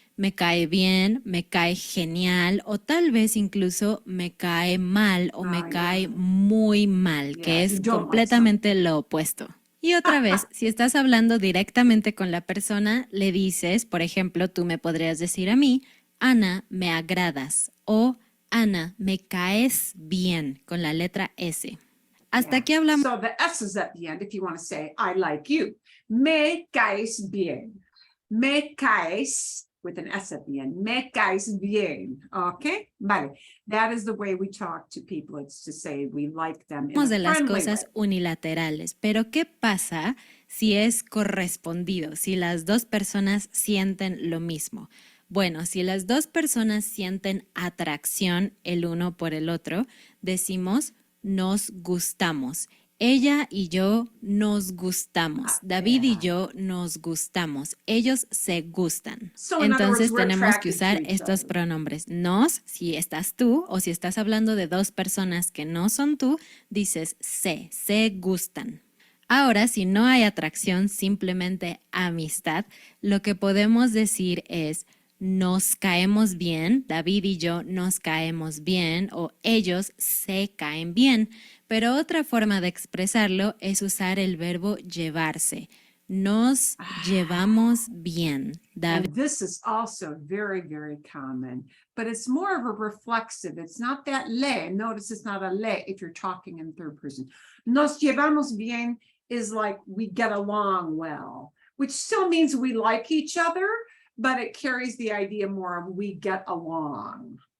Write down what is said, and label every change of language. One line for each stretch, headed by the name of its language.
Spanish: Me cae bien, me cae genial o tal vez incluso me cae mal o me cae muy mal, que es completamente lo opuesto. Y otra vez, si estás hablando directamente con la persona, le dices, por ejemplo, tú me podrías decir a mí, Ana, me agradas o Ana, me caes bien con la letra S. Hasta aquí hablamos.
English: So the S is at the end if you want to say, I like you.
Spanish: Me caes bien. Me caes,
English: with an S at the end.
Spanish: Me caes bien.
English: Okay?
Spanish: Vale.
English: That is the way we talk to people. It's to say we like them in a
Spanish: de las
English: friendly
Spanish: cosas
English: way.
Spanish: Unilaterales, pero ¿qué pasa si es correspondido? Si las dos personas sienten lo mismo. Bueno, si las dos personas sienten atracción el uno por el otro, decimos nos gustamos. Ella y yo nos gustamos. David y yo nos gustamos. Ellos se gustan. Entonces tenemos que usar estos pronombres. Nos, si estás tú, o si estás hablando de dos personas que no son tú, dices se gustan. Ahora, si no hay atracción, simplemente amistad, lo que podemos decir es nos caemos bien, David y yo nos caemos bien o ellos se caen bien. Pero otra forma de expresarlo es usar el verbo llevarse. Nos llevamos bien.
English: And this is also very, very common, but it's more of a reflexive. It's not that le. Notice it's not a le if you're talking in third person.
Spanish: Nos llevamos bien
English: is like we get along well, which still means we like each other, but it carries the idea more of we get along.